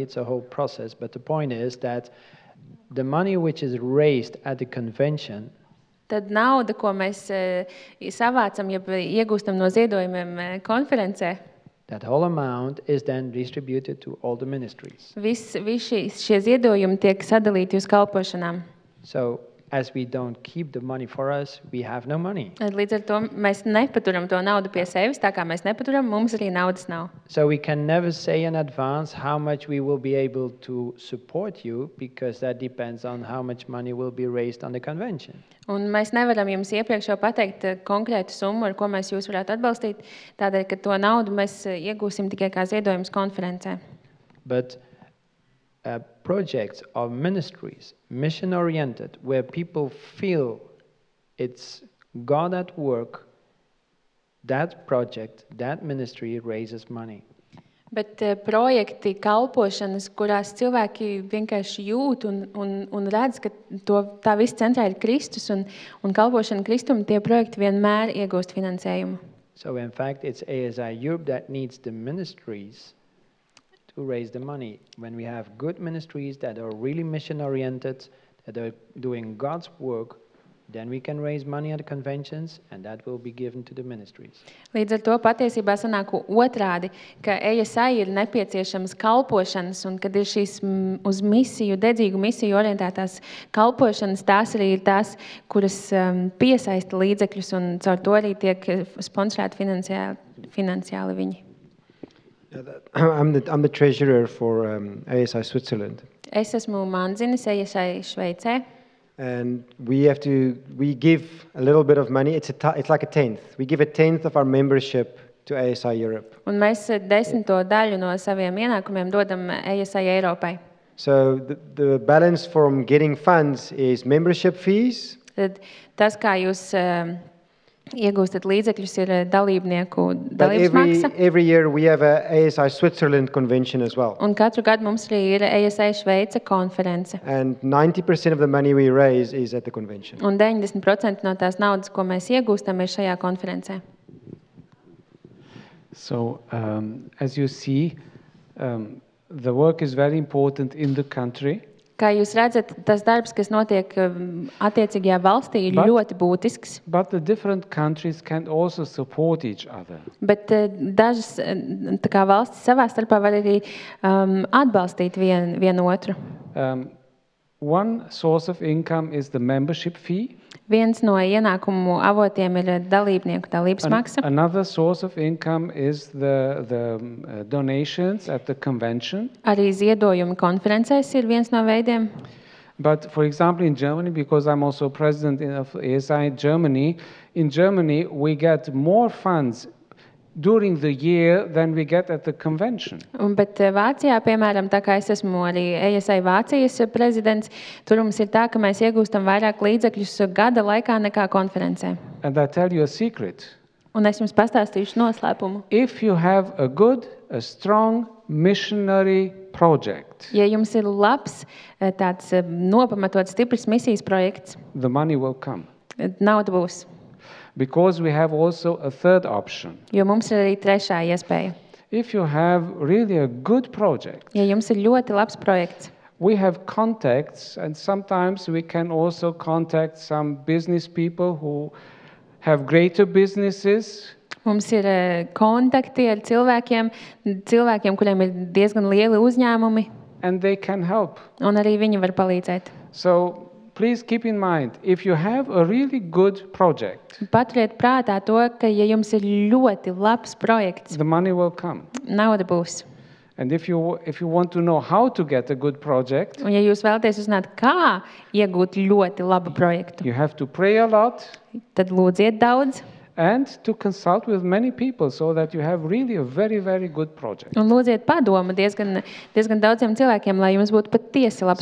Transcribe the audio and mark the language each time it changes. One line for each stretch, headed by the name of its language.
English: It's a whole process, but the point is that the money which is raised at the convention,
Latvian: Tad nauda, ko mēs savācam, ja iegūstam no ziedojumiem konferencē,
English: that whole amount is then distributed to all the ministries.
Latvian: visi šie ziedojumi tiek sadalīti uz kalpošanām.
English: So as we don't keep the money for us, we have no money.
Latvian: Līdz ar to mēs nepaturam to naudu pie sevis, tā kā mēs nepaturam, mums arī naudas nav.
English: So we can never say in advance how much we will be able to support you, because that depends on how much money will be raised on the convention.
Latvian: Un mēs nevaram jums iepriekš jau pateikt konkrētu summu, ar ko mēs jūs varētu atbalstīt, tādēļ, ka to naudu mēs iegūsim tikai kā ziedojums konferencē.
English: But projects or ministries, mission-oriented, where people feel it's God at work, that project, that ministry raises money.
Latvian: Bet projekti, kalpošanas, kurās cilvēki vienkārši jūt un redz, ka tā viss centrā ir Kristus un kalpošana Kristum, tie projekti vienmēr iegūst finansējumu.
English: So in fact, it's ASI Europe that needs the ministries to raise the money. When we have good ministries that are really mission-oriented, that are doing God's work, then we can raise money at the conventions, and that will be given to the ministries.
Latvian: Līdz ar to patiesībā sanāk otrādi, ka ASI ir nepieciešamas kalpošanas, un kad ir šīs uz misiju, dedzīgu misiju orientētās kalpošanas, tās arī ir tās, kuras piesaista līdzekļus, un caur to arī tiek sponsorēti finansiāli viņi.
English: I'm the treasurer for ASI Switzerland.
Latvian: Es esmu mandzinis ASI Šveicē.
English: And we give a little bit of money. It's like a tenth. We give a tenth of our membership to ASI Europe.
Latvian: Un mēs 10. daļu no saviem ienākumiem dodam ASI Eiropai.
English: So the balance from getting funds is membership fees.
Latvian: Tad tas, kā jūs iegūstat līdzekļus, ir dalībnieku
English: But
Latvian: dalības maksa.
English: every year we have a ASI Switzerland convention as well.
Latvian: Un katru gadu mums arī ir ASI Šveice konference.
English: And 90% of the money we raise is at the convention.
Latvian: Un 90% no tās naudas, ko mēs iegūstam, ir šajā konferencē.
English: So, as you see, the work is very important in the country.
Latvian: Kā jūs redzat, tas darbs, kas notiek attiecīgajā valstī, ir ļoti būtisks.
English: But the different countries can also support each other.
Latvian: Bet dažas tā kā valstis savā starpā var arī atbalstīt vienu otru.
English: One source of income is the membership fee.
Latvian: Viens no ienākumu avotiem ir dalībnieku dalības maksa.
English: Another source of income is the donations at the convention.
Latvian: Arī ziedojumi konferencēs ir viens no veidiem.
English: But for example, in Germany, because I'm also president of ASI Germany, in Germany we get more funds during the year than we get at the convention.
Latvian: Bet Vācijā, piemēram, tā kā es esmu arī ASI Vācijas prezidents, tur mums ir tā, ka mēs iegūstam vairāk līdzekļus gada laikā nekā konferencē.
English: And I tell you a secret.
Latvian: Un es jums pastāstīšu noslēpumu.
English: If you have a strong missionary project,
Latvian: Ja jums ir labs, tāds nopamatots, stiprs misijas projekts,
English: the money will come.
Latvian: nauda būs.
English: Because we have also a third option.
Latvian: Jo mums ir arī trešā iespēja.
English: If you have really a good project,
Latvian: Ja jums ir ļoti labs projekts,
English: we have contacts, and sometimes we can also contact some business people who have greater businesses.
Latvian: mums ir kontakti ar cilvēkiem, kuriem ir diezgan lieli uzņēmumi,
English: And they can help.
Latvian: un arī viņi var palīdzēt.
English: So please keep in mind, if you have a really good project,
Latvian: Paturiet prātā to, ka ja jums ir ļoti labs projekts,
English: the money will come.
Latvian: nauda būs.
English: And if you want to know how to get a good project,
Latvian: Un ja jūs vēlaties uzzināt, kā iegūt ļoti labu projektu,
English: you have to pray a lot
Latvian: tad lūdziet daudz
English: and to consult with many people so that you have really a very, very good project.
Latvian: un lūdziet padomu diezgan daudziem cilvēkiem, lai jums būtu patiesi labs